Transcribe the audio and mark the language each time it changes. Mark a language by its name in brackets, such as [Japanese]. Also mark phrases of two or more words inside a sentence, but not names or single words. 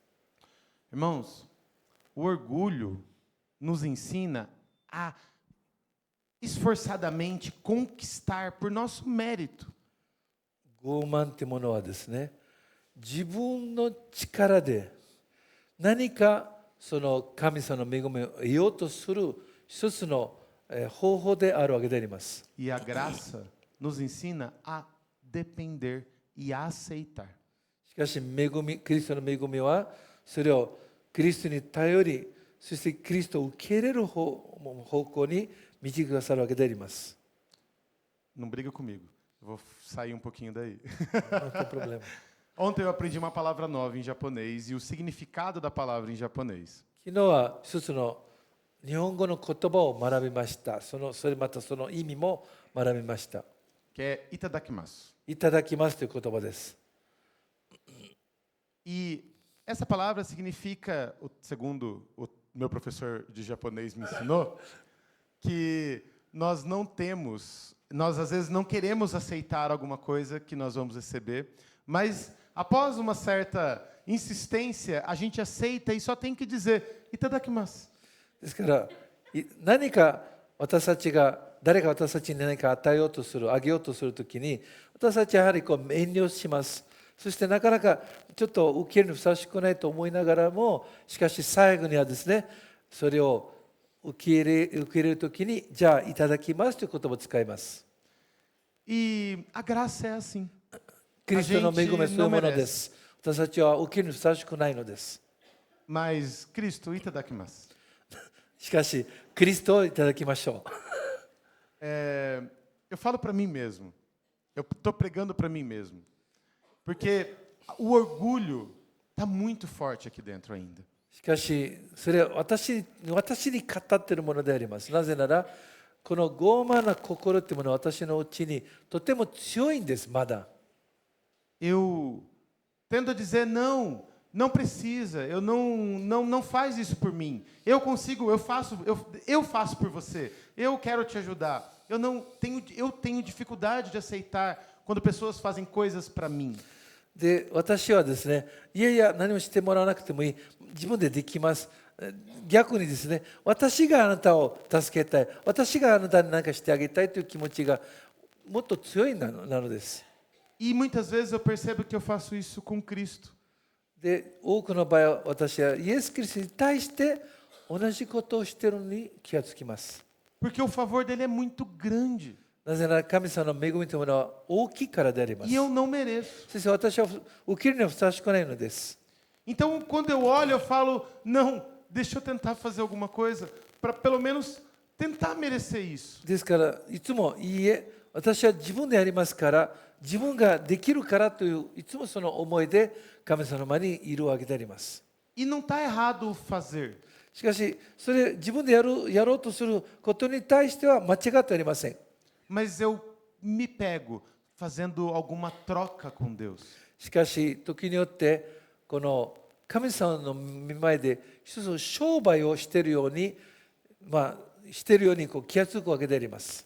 [Portuguese] Irmãos, o orgulho nos ensina a esforçadamente conquistar por nosso mérito. [Japanese] 傲慢というものはですね、自分の力で何かその神様の恵みを得ようとする一つの方法であるわけであります。 [Portuguese] E a graça nos ensina a depender e a aceitar. [Japanese] しかしキリストの恵みはそれをキリストに頼り、そしてキリストを受け入れる方向に導きくださるわけであります。 [Portuguese] Não briga comigo. Eu vou sair um pouquinho daí. Não tem problema. Ontem eu aprendi uma palavra nova em japonês e o significado da palavra em japonês. [Japanese] 昨日は一つの日本語の言葉を学びました。それまたその意味も学びました。 [Portuguese] Que é itadakimasu. [Japanese] いただきますという言葉です。 [Portuguese] E essa palavra significa, segundo o meu professor de japonês me ensinou, que nós às vezes não queremos aceitar alguma coisa que nós vamos receber, mas após uma certa insistência, a gente aceita e só tem que dizer itadakimasu. [Japanese] ですから何か誰か私たちに何か与えようとする、あげようとするときに、私たちはやはり遠慮します。そしてなかなかちょっと受けるにふさわしくないと思いながらも、しかし最後にはですね、それを受け入れるときに、じゃあいただきますという言葉を使います。 [Portuguese] E a graça é assim. [Japanese] キリストの恵みはそういうものです。私たちは受けるにふさわしくないのです。 [Portuguese] Mas Cristo, itadakimasu. [Japanese] しかし、キリストをいただきましょう。 [Portuguese] Eu falo para mim mesmo. Eu estou pregando para mim mesmo. Porque o orgulho está muito forte aqui dentro ainda. [Japanese] しかし、それは私に語っているものであります。なぜなら、この傲慢な心というものは私のうちにとても強いんです、まだ。 [Portuguese] Eu tendo a dizer não, não precisa, não faz isso por mim. Eu consigo, eu faço por você. Eu quero te ajudar. eu tenho dificuldade de aceitar quando pessoas fazem coisas para mim. [Japanese] で、私はですね、いやいや、何もしてもらわなくてもいい、自分でできます。逆にですね、私があなたを助けたい、私があなたに何かしてあげたいという気持ちがもっと強いなのです。 [Portuguese] E muitas vezes eu percebo que eu faço isso com Cristo. [Japanese] で、多くの場合は私はイエス・キリストに対して同じことをしているのに気がつきます。 [Portuguese] Porque o favor dele é muito grande. [Japanese] なぜなら神様の恵みというものは大きいからであります。 [Portuguese] E eu não mereço. [Japanese] そして私は受けるにはふさわしくないのです。 [Portuguese] Então, quando eu olho, eu falo, não, deixa eu tentar fazer alguma coisa para pelo menos tentar merecer isso. [Japanese] ですからいつもいいえ、私は自分でやりますから、自分ができるからといういつもその思いで神様の前にいるわけであります。 [Portuguese] E não está errado fazer. [Japanese] しかし、それ自分でやろうとすることに対しては間違ってありません。 [Portuguese] Mas eu me pego fazendo alguma troca com Deus. [Japanese] しかし、時によってこの神様の見前で一つ商売をしているように、しているように気がつくわけであります。